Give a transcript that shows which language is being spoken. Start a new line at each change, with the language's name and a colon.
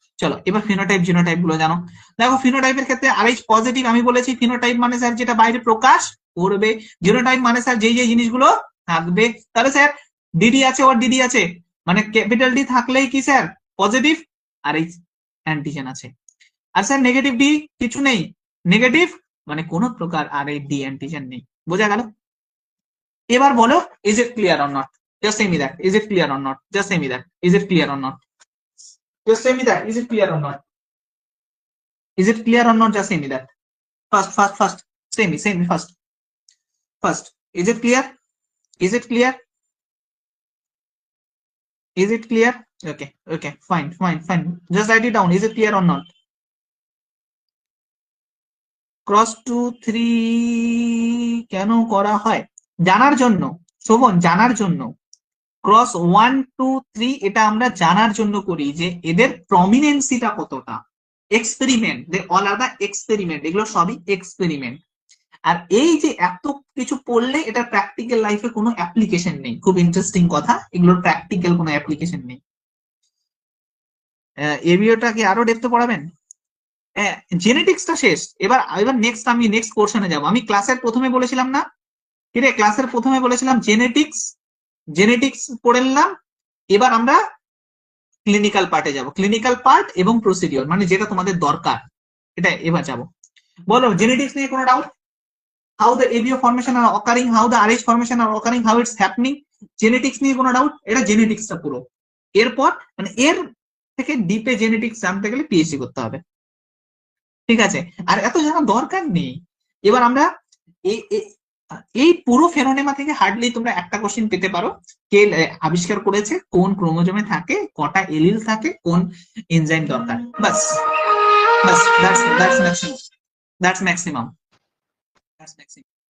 Bangla: চলো এবার phenotype genotype গুলো জানো। দেখো ফিনোটাইপের ক্ষেত্রে RH পজিটিভ আমি বলেছি, ফিনোটাইপ মানে স্যার যেটা বাইরে প্রকাশ করবে, জিনোটাইপ মানে স্যার যেই যেই জিনিসগুলো থাকবে। তাহলে স্যার ডিডি আছে ওর ডিডি আছে, মানে ক্যাপিটাল ডি থাকলেই কি স্যার পজিটিভ RH অ্যান্টিজেন আছে। আর স্যার নেগেটিভ ডি কিছু নেই, নেগেটিভ মানে কোনো প্রকার RH ডি অ্যান্টিজেন নেই। বোঝা গেল? এবার বলো
English: Is it clear or not? Just say me that is it clear or not, just say me that is it clear or not, just say me that is it clear or not, is it clear or not, just say me that first say me first is it clear, is it clear, is it clear? Okay fine, just write it down, is it clear or not?
Bangla: Cross 2 3 কেন করা হয় জানার জন্য, শোভন জানার জন্য। Cross 1 2 3 এটা আমরা জানার জন্য করি যে এদের প্রমিনেন্সিটা কতটা। Experiment,
English: they all are the experiment,
Bangla: এগুলো সবই এক্সপেরিমেন্ট। আর এই যে এত কিছু পড়লে এটা প্র্যাকটিক্যাল লাইফে কোনো অ্যাপ্লিকেশন নেই, খুব ইন্টারেস্টিং কথা, এগুলোর প্র্যাকটিক্যাল কোনো অ্যাপ্লিকেশন নেই। এবিওটা কি আরো ডেপথে পড়াবেন? জেনেটিক্সটা শেষ, এবার এবার নেক্সট আমি নেক্সট পোর্শনে যাব। আমি ক্লাসের প্রথমে বলেছিলাম না কিরে, ক্লাসের প্রথমে বলেছিলাম জেনেটিক্স, জেনেটিক্স পড়ে নিলাম, এবার আমরা ক্লিনিক্যাল পার্টে যাব, ক্লিনিক্যাল পার্ট এবং প্রসিডিওর মানে যেটা তোমাদের দরকার এটা এবার যাব। বলো জেনেটিক্স নিয়ে কোনো doubt?
English: How the ABO formation are occurring, how the RH formation are occurring, how it's happening,
Bangla: genetics নিয়ে কোনো ডাউট? এটা জেনেটিক্সটা পুরো। এরপর মানে এর থেকে ডিপে জেনেটিক্স জানতে গেলে পিএইচডি করতে হবে, ঠিক আছে? আর এত জানার দরকার নেই। এবার আমরা এই পুরো ফেনোনেমা থেকে হার্ডলি তোমরা একটা কোশ্চেন পেতে পারো, কে আবিষ্কার করেছে, কোন ক্রোমোজোমে থাকে, কটা এলিল থাকে, কোন এনজাইম দরকার, বাস বাস,
English: That's maximum, that's maximum, that's maximum.